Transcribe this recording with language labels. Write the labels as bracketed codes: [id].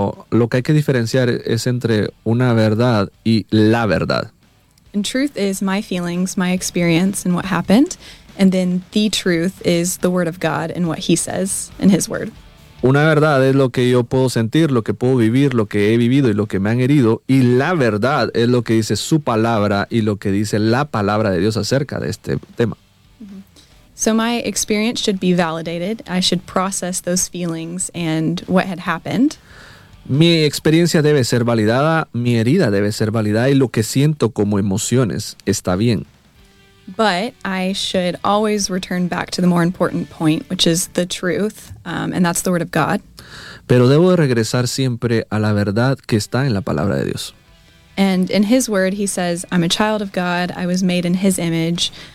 [es] Lo que hay que diferenciar es entre una verdad y la verdad. [en] And truth is my feelings, my experience, and what happened. And then the truth is the word of God and what he says in his word. [es] Una verdad es lo que yo puedo sentir, lo que puedo vivir, lo que he vivido y lo que me han herido. Y la verdad es lo que dice su palabra y lo que dice la palabra de Dios acerca de este tema. [en] So my experience should be validated. I should process those feelings and what had happened. [es] Mi experiencia debe ser validada, mi herida debe ser validada y lo que siento como emociones está bien. [en] But I should always return back to the more important point, which is the truth, and that's the word of God. [es] Pero debo regresar siempre a la verdad que está en la palabra de Dios. [en] And in his word he says, I'm a child of God, I was made in his image.